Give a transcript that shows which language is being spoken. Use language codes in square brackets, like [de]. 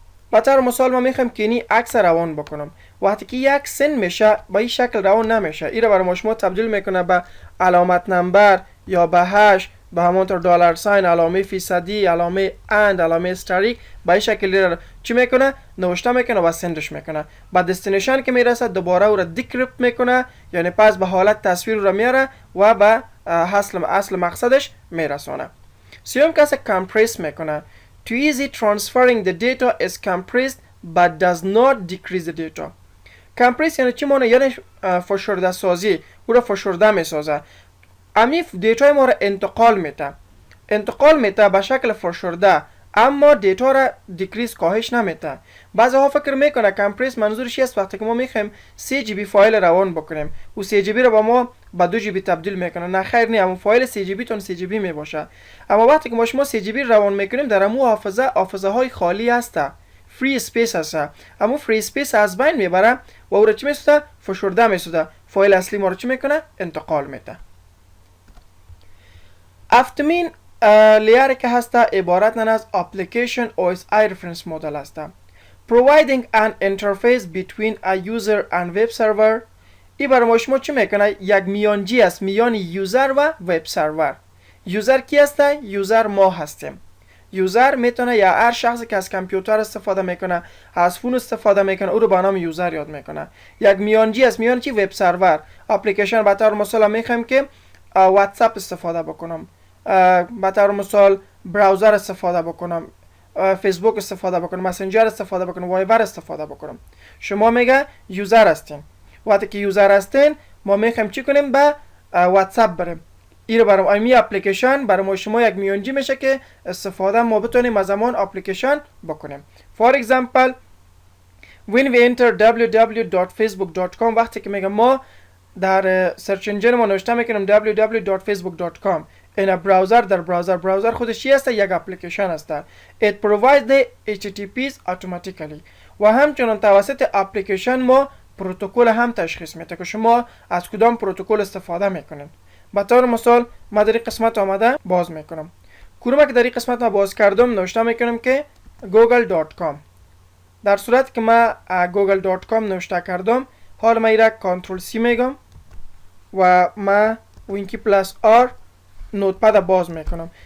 [fa] به طور مثال ما میخوایم که اینی عکس روان بکنم. وقتی که یک سن میشه با این شکل روان نمیشه، این را برای ما شما تبدیل میکنه به علامت نمبر یا به هش، به همونطور دلار ساین، علامه فیصدی، علامه اند، علامه استریک، به این شکل چی میکنه؟ نوشته میکنه و سندش میکنه. با دستینیشن که میرسه دوباره او را دیکریپت میکنه، یعنی پس به حالت تصویر را میاره و به اصل مقصدش میرسونه. سیوم کسی کمپریس میکنه. [en] To easy transferring the data is compressed but does not decrease the data. [fa] کمپرس یعنی چی معنی؟ یعنی فشرده سازی، او را فشرده میسازه. امی دیتا ما را انتقال میته به شکل فشرده، اما دیتا را دیکریز کاهش نمیته. بعضی ها فکر میکنه کمپرس منظورش است وقتی که ما میخوایم 3 جی بی فایل روان بکنیم و 3 جی بی را با ما به 2 جی بی تبدیل میکنه. نه خیر، نه، اون فایل 3 جی بی تون 3 جی بی میباشه. اما وقتی که ما شما 3 جی بی روان میکنیم در امو حافظه های خالی هسته، فری اسپیس هسته. اما فری اسپیس از بین میبره و او را چی میسوده؟ فشرده میسوده. فایل اصلی ما را چی میکنه؟ انتقال میده. هفتمین لیر که هسته عبارت از [en] Application OSI Reference Model [fa] هسته. [en] Providing an interface between a user and web server. [fa] ای برای ما شما چی میکنه؟ یک میانجی است میان یوزر و وب سرور. یوزر کی هسته؟ یوزر ما هستیم. یوزر میتونه یا هر شخصی که از کامپیوتر استفاده میکنه، از فون استفاده میکنه، او رو به نام یوزر یاد میکنه. یک میانجی است میان چی؟ وب سرور. اپلیکیشن به طور مثال میخوایم که واتساپ استفاده بکنم، به طور مثال براوزر استفاده بکنم، فیسبوک استفاده بکنم، مسنجر استفاده بکنم، وایبر استفاده بکنم. شما میگه یوزر هستین. وقتی که یوزر هستین ما میخوایم چی کنیم؟ به واتساپ بریم. این برای امی اپلیکیشن برای ما شما یک میانجی میشه که استفاده ما بتونیم از زمان اپلیکیشن بکنیم. [en] For example when we enter www.facebook.com، [fa] وقتی که میگم ما در سرچ انجین ما نوشته میکنیم www.facebook.com، این براوزر در براوزر خودش چی هست؟ یک اپلیکیشن هست. [en] It provides the HTTPs automatically. [fa] و همچنان توسط اپلیکیشن ما پروتکل هم تشخیص میده که شما از کدام پروتکل استفاده میکنین. به طور مثال ما در این قسمت آمده باز میکنم. کدوم که در این قسمت ما باز کردم نوشته میکنم که google.com. در صورت که ما google.com نوشته کردم، حال ما ایره کنترل سی میگم و ما وینکی پلاس آر نوتپد باز میکنم.